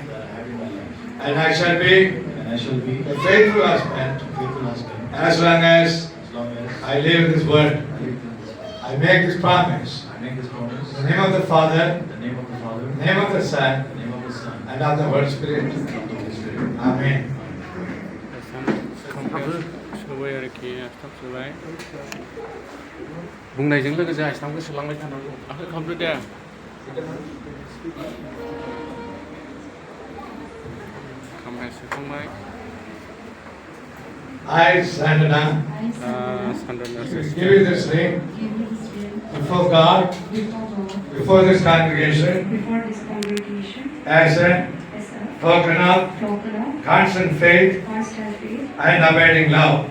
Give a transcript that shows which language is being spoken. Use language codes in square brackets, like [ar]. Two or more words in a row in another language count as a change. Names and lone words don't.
[en] And I shall be a faithful husband as long as I live in this world. I make this promise. In the name of the Father, the name of the Son, and of the Holy Spirit. Amen. [brx] सोबाय आरोखि आस्थाम सोबाय बुंनायजों लोगोसे आस्थामखौ सोलांबाय थानांगौ आखाइ खालामदो दे खामबाय सोखांबाय [en] I, Sandana, give you this ring before God, before this congregation, as a token of constant faith and abiding love.